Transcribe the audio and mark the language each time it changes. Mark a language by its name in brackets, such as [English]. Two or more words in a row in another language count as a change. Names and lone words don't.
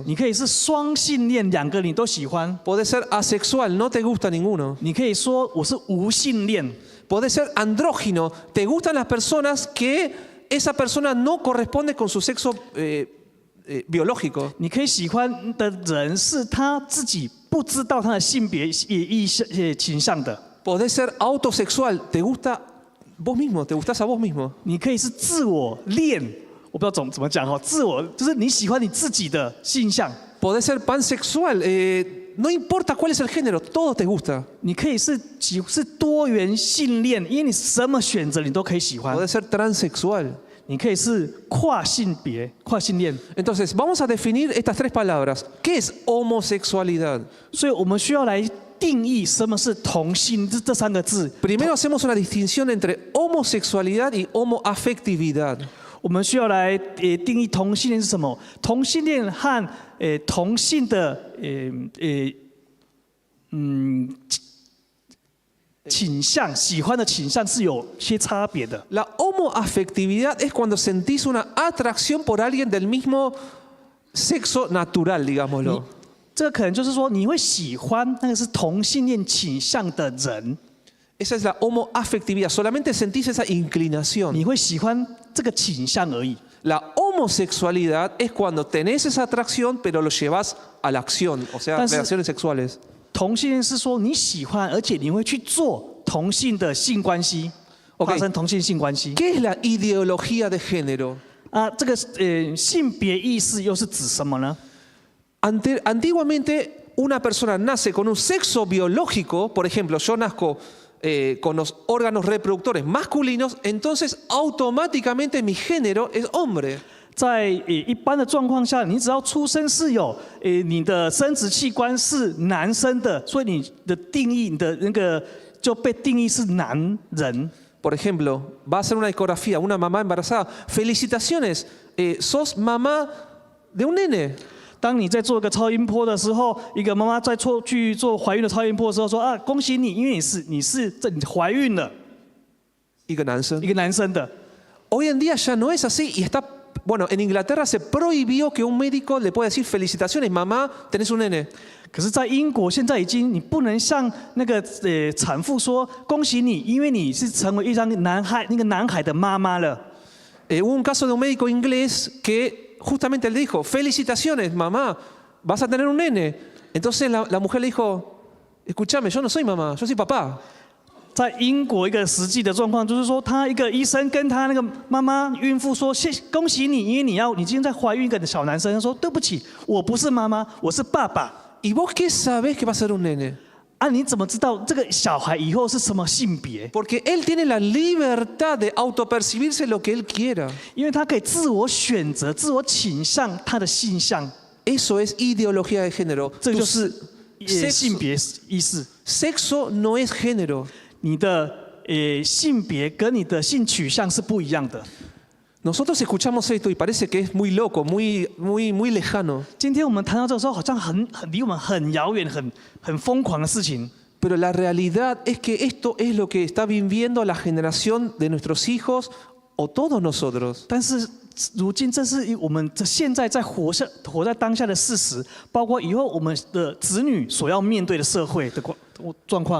[Chinese] 你可以是双性恋，两个你都喜欢。 [Spanish] Podés ser asexual, no te gusta ninguno. [Chinese] 你可以说我是无性恋， [Spanish] Podés ser andrógino, te gustan las personas que esa persona no corresponde con su sexo biológico. [Chinese] 你可以喜欢的人是他自己不知道他的性别倾向的。 [Spanish] Podés ser autosexual, te gusta vos mismo, te gustás a vos mismo. [Chinese] 你可以是自我恋，我不知道怎么讲哦，自我就是你喜欢你自己的性向。 [Spanish] Podés ser pansexual, no importa cuál es el género, todo te gusta. [Chinese] 你可以是多元性恋，因为你什么选择你都可以喜欢。 [Spanish] Podés ser transexual. [Chinese] 你可以是跨性别、跨性恋。 [Spanish] Entonces, vamos a definir estas tres palabras. ¿Qué es homosexualidad? [Chinese] 所以我们需要来定义什么是同性这3个字。 [Spanish] Primero hacemos una distinción entre homosexualidad y homoafectividad. [Chinese] 我们需要来定义同性恋是什么？同性恋和同性的倾向、喜欢的倾向是有些差别的。 [Spanish] La homoafectividad es cuando sentís una atracción por alguien del mismo sexo natural, digámoslo. [Chinese] 这个可能就是说，你会喜欢那个是同性恋倾向的人， [Spanish] Esa es la homoafectividad, solamente sentís esa inclinación. [Chinese] 你会喜欢这个倾向而已。 [Spanish] La homosexualidad es cuando tenés esa atracción, pero lo llevas a la acción, o sea, Pero- relaciones sexuales. [Chinese] 同性恋是说你喜欢，而且你会去做同性的性关系， OK 发生同性性关系。 [Spanish] ¿Qué es la ideología de género? [Chinese] 啊，这个性别意识又是指什么呢？ [Spanish] Antiguamente una persona nace con un sexo biológico, por ejemplo, yo nazco con los órganos reproductores masculinos, entonces automáticamente mi género es hombre. [Chinese] 在一般的状况下，你只要出生是有你的生殖器官是男生的，所以你的定义，你的那个就被定义是男人。 [Spanish] Por ejemplo, va a hacer una ecografía, una mamá embarazada. Felicitaciones, sos mamá de un nene. [Chinese] 当你在做一个超音波的时候，一个妈妈在去做怀孕的超音波的时候说啊，恭喜你，因为你怀孕了， [Spanish] Y que nacen. [Chinese] 一个男生的。 [Spanish] Hoy en día ya no es así y está, bueno, en Inglaterra se prohibió que un médico le pueda decir felicitaciones, mamá, tenés un nene. [Chinese] 可是，在英国现在已经你不能向那个产妇说恭喜你，因为你是成为一张男孩的妈妈了。 [Spanish] Hubo un caso de un médico inglés que justamente le dijo, felicitaciones, mamá, vas a tener un nene. Entonces la mujer le dijo, escúchame, yo no soy mamá, yo soy papá. [Chinese] 在英国一个实际的状况就是说，他一个医生跟他那个妈妈孕妇说：“恭喜你，因为你今天在怀孕一个小男生。”他说：“对不起，我不是妈妈，我是爸爸。” [Spanish] ¿Y vos qué sabés que va a ser un nene? [Chinese] 啊，你怎么知道这个小孩以后是什么性别？ [Spanish] Porque él tiene la libertad de autopercibirse lo que él quiera. [Chinese] 因为他可以自我选择、自我倾向他的性向， [Spanish] Eso es ideología de género. [Chinese] 这 [Spanish] Tu [Chinese] 就是性 [Spanish] sexo, [Chinese] 别意识。 [Spanish] sexo no es género. [Chinese] 你的性别跟你的性取向是不一样的。 [Spanish] Nosotros escuchamos esto y parece que es muy loco, muy lejano. [Chinese] 今天我们谈到这个时候，好像很离我们很遥远、很疯狂的事情。 [Spanish] Pero la realidad es que esto es lo que está viviendo la generación de nuestros hijos o todos nosotros. [Chinese] 但是如今，这是我们现在活在当下的事实，包括以后我们的子女所要面对的社会的状况。